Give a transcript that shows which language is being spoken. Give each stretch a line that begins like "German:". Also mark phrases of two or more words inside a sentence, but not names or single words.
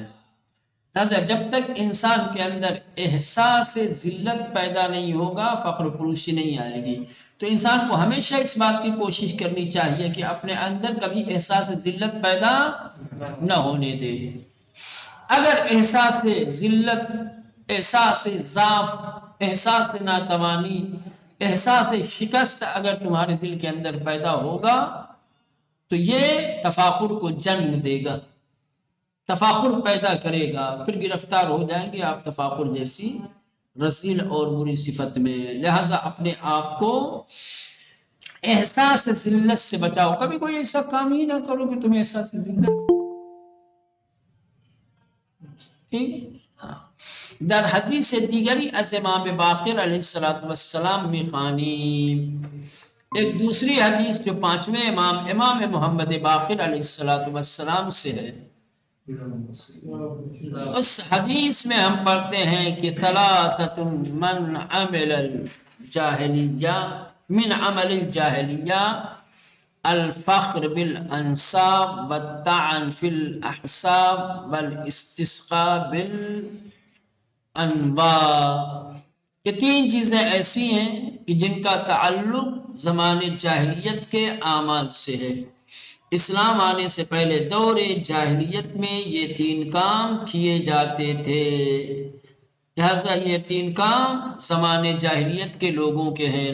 Urdu: لہذا جب تک انسان کے اندر احساس ذلت پیدا نہیں ہوگا، فخر فروشی نہیں آئے گی۔ تو انسان کو ہمیشہ اس بات کی کوشش کرنی چاہیے کہ اپنے اندر کبھی احساس ذلت پیدا نہ ہونے دے۔ اگر احساس ذلت، احساس ضعف، احساس ناتوانی، احساس شکست اگر تمہارے دل کے اندر پیدا ہوگا، تو یہ تفاخر کو جنم دے گا، تفاخر پیدا کرے گا، پھر گرفتار ہو جائیں گے آپ تفاخر جیسی رذیل اور بری صفت میں۔ لہذا اپنے آپ کو احساس ذلت سے بچاؤ، کبھی کوئی ایسا کام ہی نہ کرو کہ تمہیں احساس ذلت۔
Persian: در حدیث دیگری از امام باقر علیہ السلام میخوانی،
Urdu: ایک دوسری حدیث جو پانچویں امام محمد باقر
Arabic: علیہ السلام
Urdu: سے ہے، اس حدیث میں ہم پڑھتے ہیں کہ
Arabic: ثلاثۃ من عمل الجاہلیہ، من عمل الجاہلیہ الفخر بالانساب والطعن فی الاحساب والاستسقاء بالانواع۔
Urdu: یہ تین چیزیں ایسی ہیں کہ جن کا تعلق زمانے جاہلیت کے اعمال سے ہے۔ اسلام آنے سے پہلے دور جاہلیت میں یہ تین کام کیے جاتے تھے، لہذا یہ تین کام زمانے جاہلیت کے لوگوں کے ہیں۔